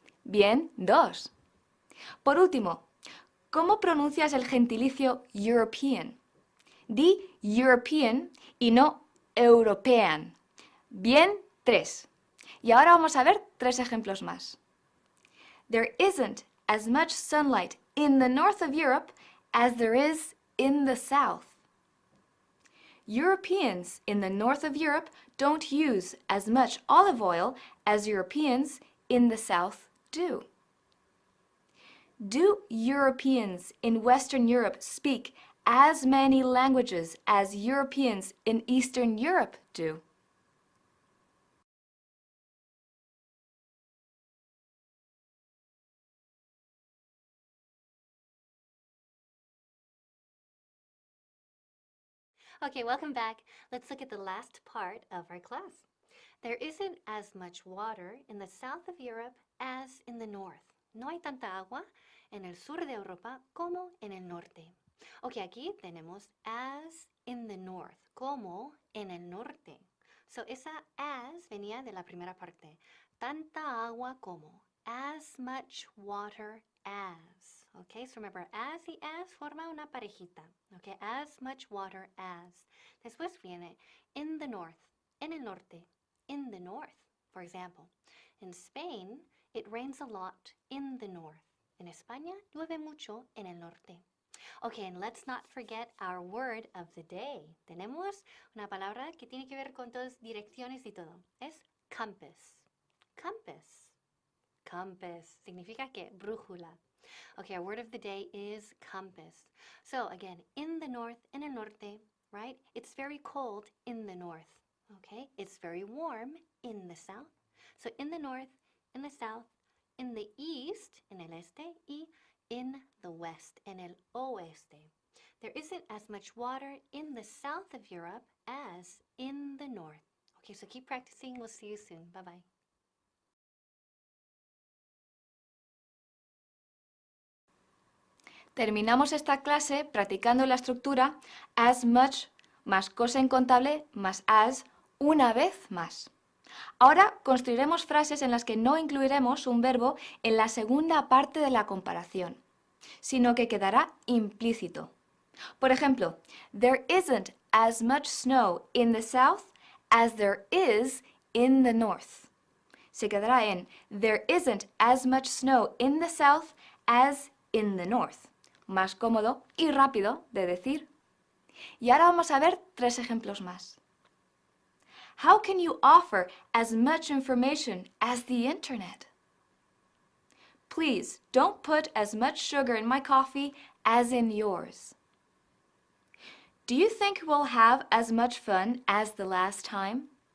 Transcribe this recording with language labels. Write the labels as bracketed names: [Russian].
[Spanish] Bien, 2. Por último, ¿cómo pronuncias el gentilicio European? Di European y no European. Bien, 3. Y ahora vamos a ver 3 ejemplos más. [English] There isn't as much sunlight in the north of Europe as there is in the south. Europeans in the north of Europe don't use as much olive oil as Europeans in the south do. Do Europeans in Western Europe speak as many languages as Europeans in Eastern Europe do? Okay, welcome back. Let's look at the last part of our class. There isn't as much water in the south of Europe as in the north. [Spanish] No hay tanta agua en el sur de Europa como en el norte. Ok, aquí tenemos [English] as in the north, [Spanish] como en el norte. So esa as venía de la primera parte. Tanta agua como. [English] As much water as. Okay, so remember, as y as [Spanish] forma una parejita. [English] Okay, as much water as. [Spanish] Después viene [English] in the north, [Spanish] en el norte, in the north. [English] For example, in Spain, it rains a lot in the north. [Spanish] En España, llueve mucho en el norte. [English] Okay, and let's not forget our word of the day. [Spanish] Tenemos una palabra que tiene que ver con todas direcciones y todo. Es compass. Compass. Compass. Significa que brújula. [English] Okay, our word of the day is compass. So again, in the north, [Spanish] en el norte, [English] right? It's very cold in the north. Okay, it's very warm in the south. So in the north, in the south, in the east, [Spanish] en el este, [English] y in the west, [Spanish] en el oeste. [English] There isn't as much water in the south of Europe as in the north. Okay, so keep practicing. We'll see you soon. Bye-bye. [Spanish] Terminamos esta clase practicando la estructura as much más cosa incontable más as una vez más. Ahora construiremos frases en las que no incluiremos un verbo en la segunda parte de la comparación, sino que quedará implícito. Por ejemplo, [English] there isn't as much snow in the south as there is in the north. [Spanish] Se quedará en [English] there isn't as much snow in the south as in the north. [Spanish] Más cómodo y rápido de decir. Y ahora vamos a ver 3 ejemplos más. [English] How can you offer as much information as the internet? Please don't put as much sugar in my coffee as in yours. Do you think we'll have as much fun as the last time?